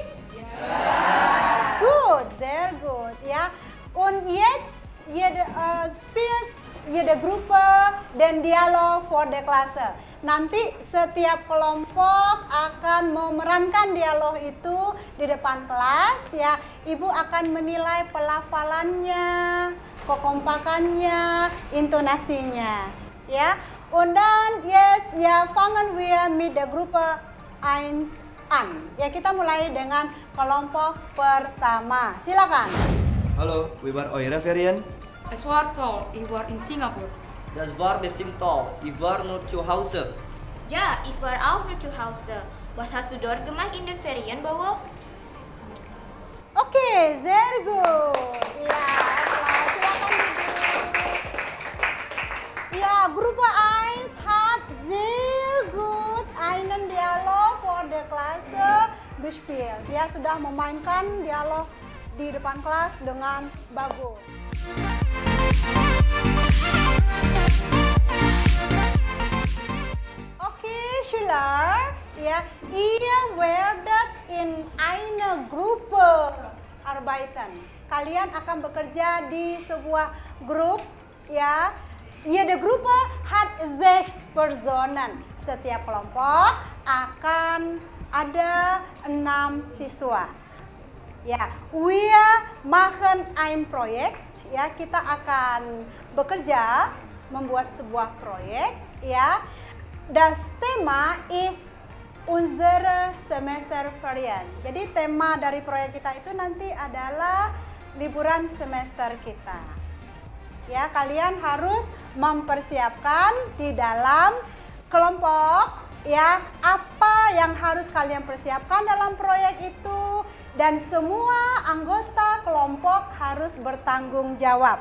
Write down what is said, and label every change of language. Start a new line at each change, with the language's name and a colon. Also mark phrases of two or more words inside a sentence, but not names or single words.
German: Ja. Gut, sehr gut, ja. Und jetzt spielt jede Gruppe den Dialog vor der Klasse.
Indonesian: Nanti setiap kelompok akan memerankan dialog itu di depan kelas, ya. Ibu akan menilai pelafalannya, kekompakannya, intonasinya, ya.
German: Und dann jetzt ya fangen wir mit der Gruppe 1 an.
Indonesian: Ya, kita mulai dengan kelompok pertama. Silakan.
German: Hallo, wie war eure Ferien? Es war toll, ich war in Singapur. Das war bestimmt toll. Ich war nur zu Hause. Ja, ich war auch nur zu Hause. Was hast du dort gemacht in den Ferien, Bowo? Okay, sehr gut.
Indonesian: Ya, silakan duduk. Ya,
German: Gruppe 1 hat sehr gut einen Dialog vor der Klasse gespielt.
Indonesian: Ya, sudah memainkan dialog di depan kelas dengan bagus.
German: Okay, Schüler, ja, ihr werdet in eine Gruppe arbeiten.
Indonesian: Kalian akan bekerja di sebuah grup, ya.
German: Jede Gruppe hat 6 Personen.
Indonesian: Setiap kelompok akan ada 6 siswa. Ya,
German: wir machen ein Projekt.
Indonesian: Ya, kita akan bekerja membuat sebuah proyek. Ya,
German: das Thema ist unsere Semesterferien.
Indonesian: Jadi tema dari proyek kita itu nanti adalah liburan semester kita. Ya, kalian harus mempersiapkan di dalam kelompok ya apa yang harus kalian persiapkan dalam proyek itu, dan semua anggota kelompok harus bertanggung jawab.